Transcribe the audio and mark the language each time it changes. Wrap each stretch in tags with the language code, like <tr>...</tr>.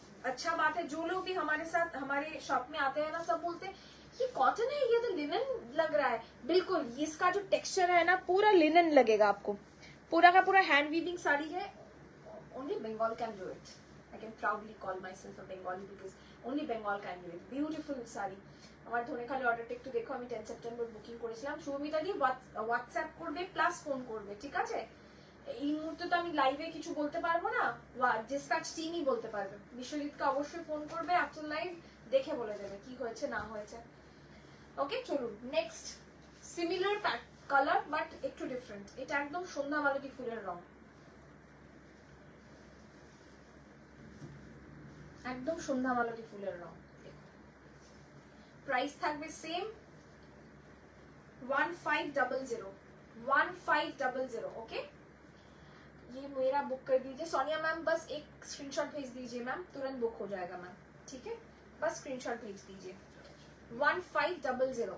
<hi>अच्छा बात है, जो लोग भी हमारे साथ हमारे शॉप में आते हैं ना, सब बोलते हैं ये कॉटन है, ये तो लिनन लग रहा है। बिल्कुल, इसका जो टेक्सचर है ना पूरा लिनन लगेगा आपको, पूरा का पूरा हैंड वीविंग साड़ी है।</hi> <en>Only Bengal can do it, I can proudly call myself a Bengali because only Bengal can do it.</en> <bn>Beautiful sari. আমার ধনে খালি অর্ডারটা একটু দেখো, আমি 10 সেপ্টেম্বর বুকিং করেছিলাম। সুমিতা দি হোয়াটসঅ্যাপ করবে প্লাস ফোন করবে, ঠিক আছে? এই মুহূর্তে তো আমি লাইভে কিছু বলতে পারবো না, ডিসপ্যাচ টিমই বলতে পারবে। বিশ্বজিৎকে অবশ্যই ফোন করবে আফটার লাইভ, দেখে বলে দেবে কি হয়েছে না হয়েছে। ওকে চলুন নেক্সট, সিমিলার কালার বাট একটু ডিফারেন্ট। এটা একদম সন্ধ্যা মালতী ফুলের রং, একদম সন্ধ্যা মালতী ফুলের রং। प्राइस থাকবে সেম 1500 1500।</bn> <hi>ओके, ये मेरा बुक कर दीजिए सोनिया मैम, बस एक स्क्रीनशॉट भेज दीजिए मैम, तुरंत बुक हो जाएगा मैम, ठीक है? बस स्क्रीनशॉट भेज दीजिए 1500।</hi>